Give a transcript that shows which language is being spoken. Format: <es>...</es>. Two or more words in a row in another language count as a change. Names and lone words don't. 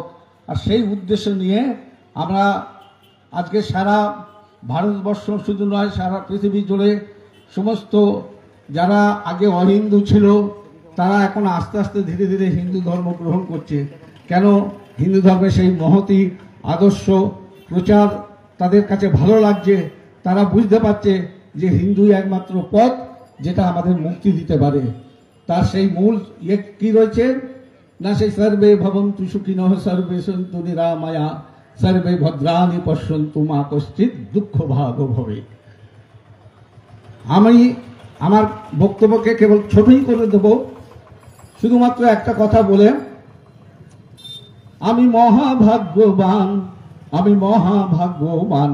<bn>আর সেই উদ্দেশ্য নিয়ে আমরা আজকে সারা ভারতবর্ষ শুধু নয়, সারা পৃথিবী জুড়ে সমস্ত যারা আগে অহিন্দু ছিল তারা এখন আস্তে আস্তে ধীরে ধীরে হিন্দু ধর্ম গ্রহণ করছে। কেন? হিন্দু ধর্মের সেই মহতি আদর্শ প্রচার তাদের কাছে ভালো লাগছে। তারা বুঝতে পারছে যে হিন্দুই একমাত্র পথ যেটা আমাদের মুক্তি দিতে পারে। তার সেই মূল কি রয়েছে না, সেই</bn> <sa>সর্বে ভবন্তু সুখিনঃ, সর্বে সন্তু নিরাময়া, সর্বে ভদ্রাণি পশ্যন্তু, মা কশ্চিৎ দুঃখ ভাগ ভবে।</sa> <bn>আমি আমার বক্তব্যকে কেবল ছোটই করে দেব, শুধুমাত্র একটা কথা বলে, আমি মহাভাগ্যবান, আমি মহাভাগ্যবান।</bn>